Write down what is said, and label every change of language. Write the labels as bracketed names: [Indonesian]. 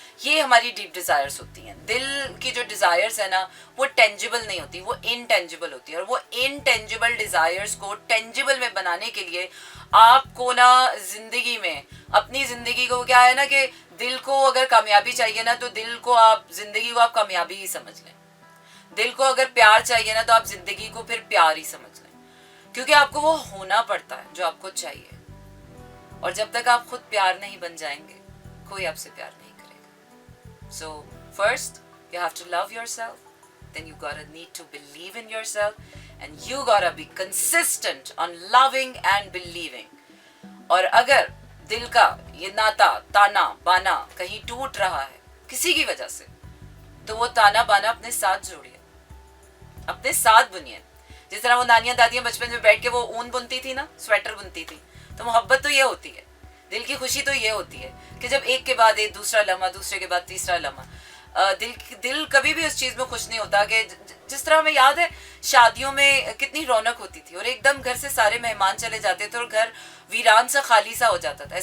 [Hindi] ये हमारी deep desires होती हैं। दिल की जो डिज़ायर्स है ना, वो टेंजिबल नहीं होती, वो इनटेंजिबल होती है। और वो इनटेंजिबल डिज़ायर्स को टेंजिबल में बनाने के लिए आपको ना ज़िंदगी में, अपनी ज़िंदगी को क्या है ना कि दिल को अगर कामयाबी चाहिए ना, तो दिल को आप, ज़िंदगी को आप कामयाबी ही समझ लें। दिल को अगर प्यार चाहिए ना, तो आप ज़िंदगी को फिर प्यार ही समझ लें, क्योंकि आपको वो होना पड़ता है जो आपको चाहिए। और जब तक आप खुद प्यार नहीं बन जाएंगे, कोई आपसे प्यार नहीं करेगा। [English] So first you have to love yourself, then you gotta need to believe in yourself, and you gotta be consistent on loving and believing. [Hindi] और अगर दिल का ये नाता, ताना बाना कहीं टूट रहा है किसी की वजह से, तो वो ताना बाना अपने साथ जोड़िए, अपने साथ बुनिए। जिस तरह वो नानियां दादियां बचपन में बैठ के वो ऊन बुनती थी ना, स्वेटर बुनती थी, तो मोहब्बत तो ये होती है, दिल की खुशी तो ये होती है कि जब एक के बाद एक, दूसरा लम्हा, दूसरे के बाद तीसरा लम्हा, दिल कभी भी उस चीज़ में खुश नहीं होता कि जिस तरह हमें याद है शादियों में कितनी रौनक होती थी और एकदम घर से सारे मेहमान चले जाते थे और घर वीरान सा खाली सा हो जाता था।